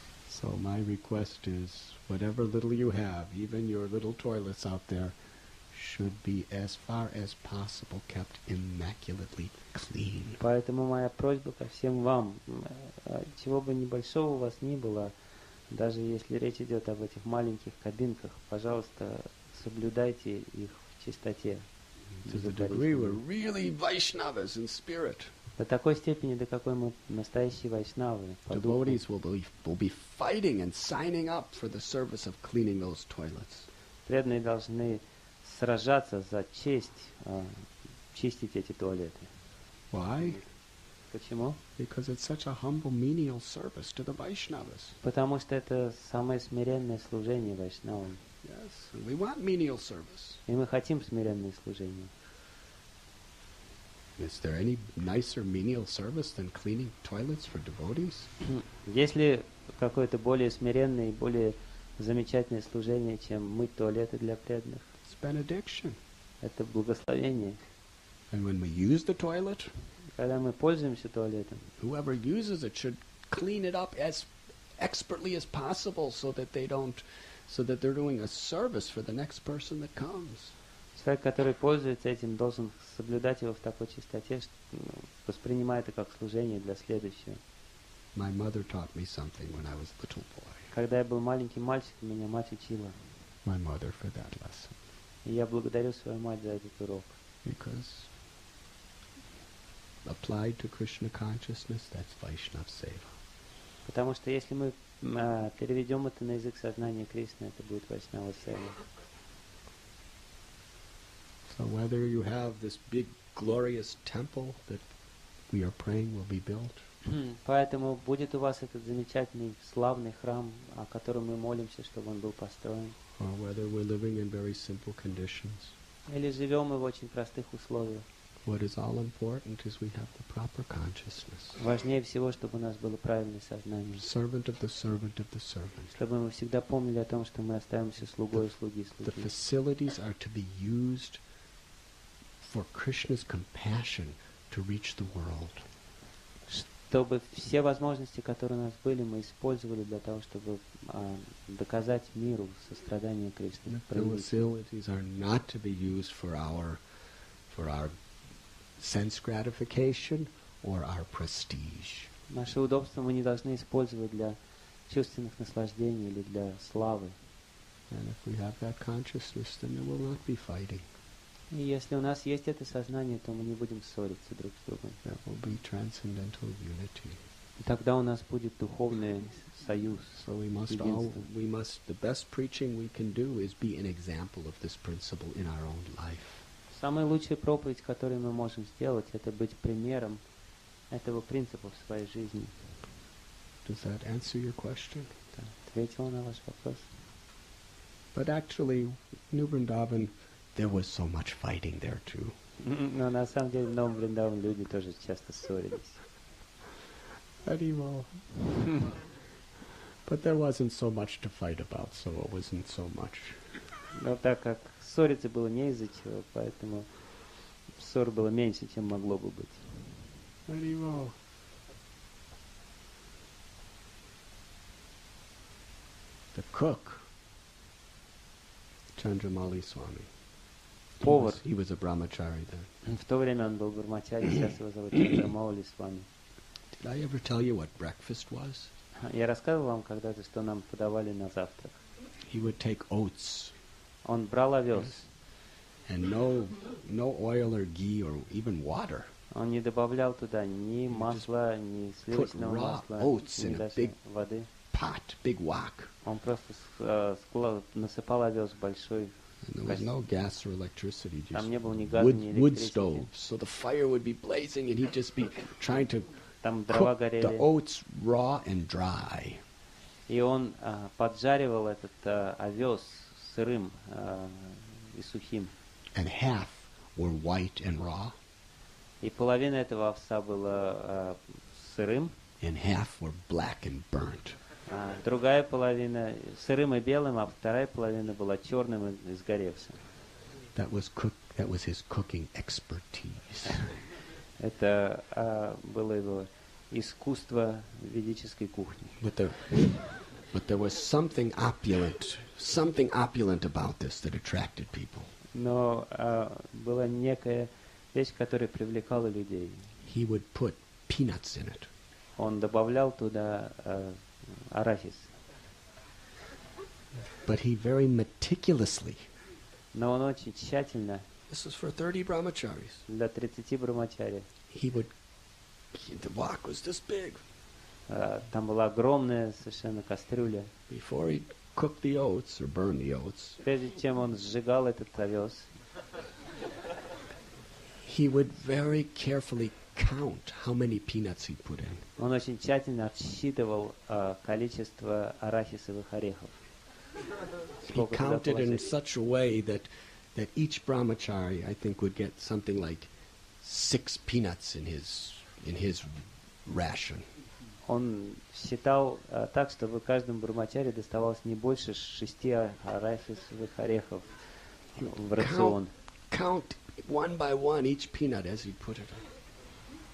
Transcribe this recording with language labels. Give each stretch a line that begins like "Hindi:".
English: So my request is, whatever little you have, even your little toilets out there, should be as far as possible kept immaculately clean.
Russian: Поэтому моя просьба ко всем вам, чего бы небольшого у вас ни было, даже если речь идет об этих маленьких кабинках, пожалуйста, соблюдайте их в чистоте.
English: To the degree we're really Vaishnavas in spirit.
Russian: До такой степени, до какой мы настоящие вайшнавы.
English: Devotees will be fighting and signing up for the service of cleaning those toilets.
Russian: Преданные должны сражаться за честь чистить эти туалеты.
English: Why?
Russian: Почему?
English: Because it's such a humble menial service to the Vaishnavas.
Russian: Потому что это самое смиренное служение вайшнавам.
English: Yes, and we want menial service.
Russian: И мы хотим смиренное служение.
English: Is there any nicer menial service than cleaning toilets for devotees?
Russian: Есть ли какое-то более смиренное и более замечательное служение, чем мыть туалеты для преданных?
English: It's benediction.
Russian: Это благословение.
English: And when we use the toilet,
Russian: Когда мы пользуемся туалетом,
English: whoever uses it should clean it up as expertly as possible so that they're doing a service for the next person that comes.
Russian: Человек, который пользуется этим, должен соблюдать его в такой чистоте, что воспринимая это как служение для следующего.
English: My mother taught me something when I was a little boy.
Russian: Когда я был маленьким мальчиком, меня мать учила.
English: My mother for that lesson.
Russian: И я благодарю свою мать за этот урок.
English: Because applied to Krishna consciousness, that's Vaishnava Seva.
Russian: Потому что если мы переведем это на язык сознания Кришны, это будет Вайшнава Сева.
English: So whether you have this big glorious temple that we are praying will be built,
Russian: поэтому будет у вас этот замечательный славный храм, о котором мы молимся, чтобы он был построен.
English: or whether we're living in very simple conditions,
Russian: Или живем мы в очень простых условиях.
English: what is all important is we have the proper consciousness.
Russian: Важнее всего, чтобы у нас было правильное сознание.
English: Servant of the servant of the servant.
Russian: Чтобы мы всегда помнили о том, что мы остаемся слугой слуги
English: The
Russian: слуги.
English: facilities are to be used for Krishna's compassion to reach the world.
Russian: Чтобы все возможности, которые у нас были, мы использовали для того, чтобы доказать миру сострадание Кришны.
English: The facilities are not to be used for our sense gratification or our prestige.
Russian: Наши удобства мы не должны использовать для чувственных наслаждений или для славы.
English: And if we have that consciousness, then there will not be fighting.
Russian: И если у нас есть это сознание, то мы не будем ссориться друг с другом.
English: There will be transcendental unity.
Russian: И тогда у нас будет духовный союз.
English: So
Russian: единство.
English: the best preaching we can do is be an example of this principle in our own life.
Russian: Самая лучшая проповедь, которую мы можем сделать, это быть примером этого принципа в своей жизни.
English: Does that answer your question?
Russian: Да, ответила на ваш вопрос.
English: But actually, New Vrindavan, there was so much fighting there too.
Russian: Но на самом деле в Новом Вриндаване люди тоже часто ссорились. Haribol.
English: But there wasn't so much to fight about, so it wasn't so much.
Russian: Но так как ссориться было не из-за чего, поэтому ссор было меньше, чем могло бы быть. Haribol.
English: The cook, Chandramali Swami.
Russian: Повар.
English: He was a brahmachari then.
Russian: В то время он был брамачари, сейчас его зовут Чандрамаули Свами.
English: Did I ever tell you what breakfast was?
Russian: Я рассказывал вам когда-то, что нам подавали на завтрак.
English: He would take oats
Russian: Он брал овес.
English: and no oil or ghee or even water.
Russian: Он не добавлял туда ни масла, ни сливочного
English: raw
Russian: масла,
English: oats
Russian: ни
English: in a
Russian: даже
English: big
Russian: воды.
English: Pot, big wok.
Russian: Он просто насыпал овес в большой.
English: And there was no gas or electricity, just
Russian: Там не было ни газа, ни
English: wood
Russian: электричества.
English: stoves. So the fire would be blazing and he'd just be trying to
Russian: Там дрова
English: cook the
Russian: горели.
English: oats raw and dry.
Russian: И он поджаривал этот овес сырым и сухим.
English: And half were white and raw,
Russian: И половина этого овса была сырым,
English: and half were black and burnt.
Russian: а другая половина сырым и белым, а вторая половина была черным и сгоревшим.
English: That was his cooking expertise.
Russian: Это было его искусство ведической кухни.
English: But there was something opulent about this that attracted people.
Russian: Но была некая вещь, которая привлекала людей.
English: He would put peanuts in it.
Russian: Он добавлял туда арахис.
English: But he very meticulously,
Russian: Но он очень тщательно,
English: this was for 30 brahmacharis,
Russian: для 30 брамачари,
English: the wok was this big.
Russian: там была огромная совершенно кастрюля.
English: Before he cooked the oats or burned the oats,
Russian: Прежде чем он сжигал этот овес,
English: he would very carefully count how many peanuts he put in.
Russian: он очень тщательно отсчитывал количество арахисовых орехов.
English: He
Russian: Сколько туда
English: counted in
Russian: положить.
English: such a way that each brahmachari, I think, would get something like 6 peanuts in his ration.
Russian: Он считал так, чтобы каждому брамачаре доставалось не больше 6 арахисовых орехов в рацион.
English: Count one by one each peanut as he put it in.